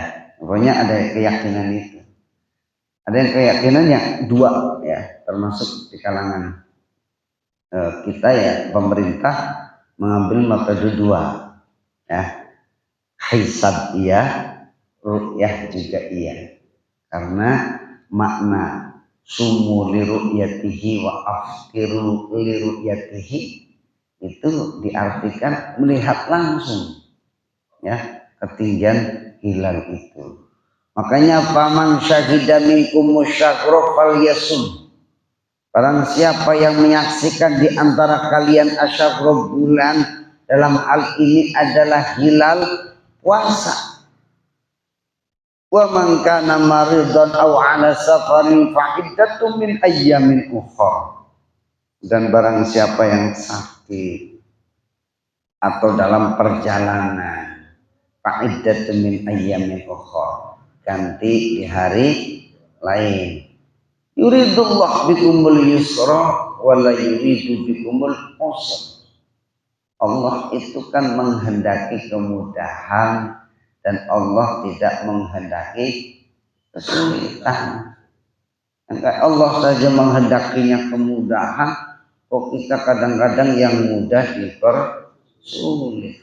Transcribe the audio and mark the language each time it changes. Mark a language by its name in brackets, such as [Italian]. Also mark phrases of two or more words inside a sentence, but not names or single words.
[Indonesian] Pokoknya ada keyakinan itu, ada yang keyakinan yang 2 ya, termasuk di kalangan kita ya, pemerintah mengambil metode 2 ya, hisab iya, ru'yah juga iya, karena makna [Arabic] صوموا لرؤيته وأفطروا لرؤيته [Indonesian] itu diartikan melihat langsung ya ketinggian hilal itu. Makanya [Arabic] فمن شهد منكم الشهر فليصمه, [Indonesian] barang siapa yang menyaksikan di antara kalian asyakro bulan, dalam hal ini adalah hilal, puasa. [Arabic] ومن كان مريضا أو على سفر فعدة من أيام أخر, [Indonesian] dan barang siapa yang sakit atau dalam perjalanan [Arabic] فعدة من أيام أخر, [Indonesian] ganti di hari lain. [Arabic] يريد الله بكم اليسر ولا يريد بكم العسر. [Indonesian] Allah itu kan menghendaki kemudahan dan Allah tidak menghendaki kesulitan. Allah saja menghendakinya kemudahan, kok kita kadang-kadang yang mudah dipersulit.